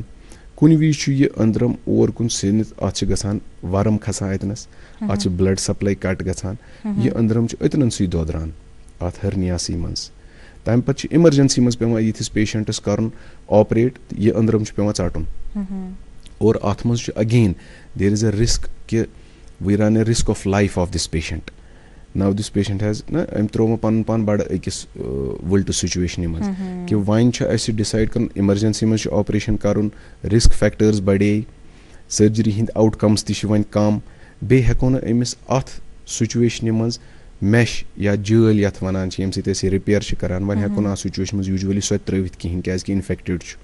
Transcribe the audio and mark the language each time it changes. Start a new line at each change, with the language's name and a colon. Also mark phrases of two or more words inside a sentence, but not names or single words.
Kashmiri: کُنہِ وِزِ چھُ یہِ أنٛدرم اور کُن سیٖنِتھ اَتھ چھِ گژھان وَرم کھسان اَتنَس, اَتھ چھِ
English: blood supply
Kashmiri: کَٹ گژھان, یہِ أنٛدرم چھُ أتنَن سٕے دۄدران اَتھ ہرنیاسٕے منٛز. تَمہِ پَتہٕ چھِ اِمرجنسی منٛز پیٚوان یِتھِس پیشَنٹَس کَرُن آپریٹ, یہِ أنٛدرم چھُ پیٚوان ژَٹُن. اور اَتھ منٛز چھُ
English: again there is a risk کہِ we run a risk of life of this patient. now this patient has
Kashmiri: نہ أمۍ ترٛوو مےٚ پَنُن پان بَڑٕ أکِس وٕلٹہٕ سُچویشنہِ منٛز کہِ وۄنۍ چھُ اَسہِ ڈِسایڈ کَرُن اِمرجنسی منٛز چھُ آپریشن کَرُن,
English: risk factors
Kashmiri: بَڑے, سٔرجری ہِنٛدۍ آوُٹ کَمٕز تہِ چھِ وۄنۍ کَم, بیٚیہِ ہٮ۪کو نہٕ أمِس اَتھ سُچویشنہِ منٛز میش یا جٲلۍ یَتھ وَنان چھِ ییٚمہِ سۭتۍ أسۍ یہِ رِپیر چھِ کَران, وۄنۍ ہٮ۪کو نہٕ اَتھ سُچویشن منٛز یوٗجؤلی سۄ تہِ ترٛٲوِتھ کِہیٖنۍ کیٛازِکہِ اِنفیکٹِڈ چھُ.